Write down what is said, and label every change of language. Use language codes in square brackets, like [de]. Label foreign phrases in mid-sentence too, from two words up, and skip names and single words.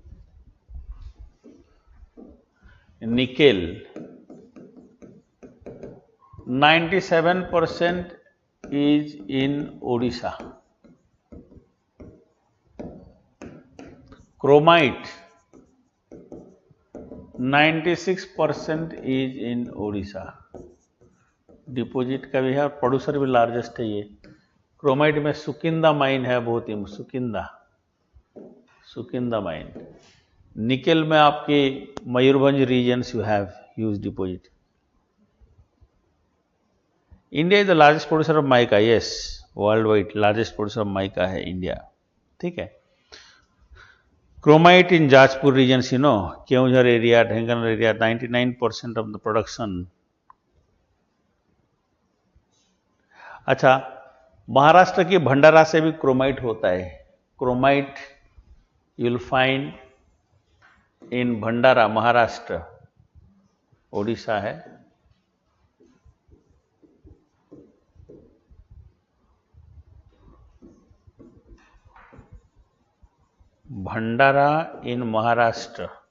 [en] Nickel 97% is in Odisha. Chromite 96% is in Odisha. [hi] डिपोजिट का भी है और प्रोड्यूसर भी लार्जेस्ट है ये. क्रोमाइट में सुकिंदा माइन है, बहुत ही सुकिंदा माइन. निकेल में आपके मयूरभंज रीजन्स [en] you have huge deposit. India is the largest producer of mica. Yes, worldwide largest producer of mica है इंडिया. [hi] ठीक है. [en] Chromite in Jajpur regions, Keonjhar area, Dhenkanal area, 99% of the production. [hi] अच्छा, महाराष्ट्र के भंडारा से भी क्रोमाइट होता है. [en] Chromite you will find in Bhandara, Maharashtra. [hi] ओडिशा है. भंडारा इन महाराष्ट्र.